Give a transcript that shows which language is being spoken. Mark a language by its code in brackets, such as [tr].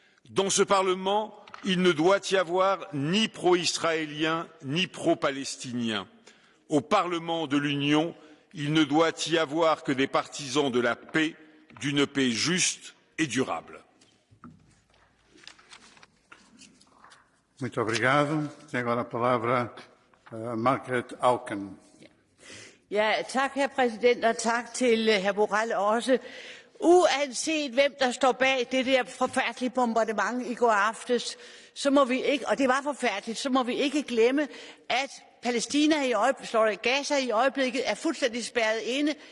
[fr] Dans ce Parlement, il ne doit y avoir ni pro-israélien ni pro-palestinien. Au Parlement de l'Union, il ne doit y avoir que des partisans de la paix, d'une paix juste et durable. [pt] Muito obrigado. Tem agora a palavra Margaret Auken. [da] Ja, tak, herr præsident, og tak til herr Borrell også. Uanset hvem der står bag det der forfærdelige bombardement i går aftes, så må vi ikke, og det var forfærdeligt, så må vi ikke glemme, at Palæstina i øjeblikket, Gaza i øjeblikket er fuldstændig spærret inde.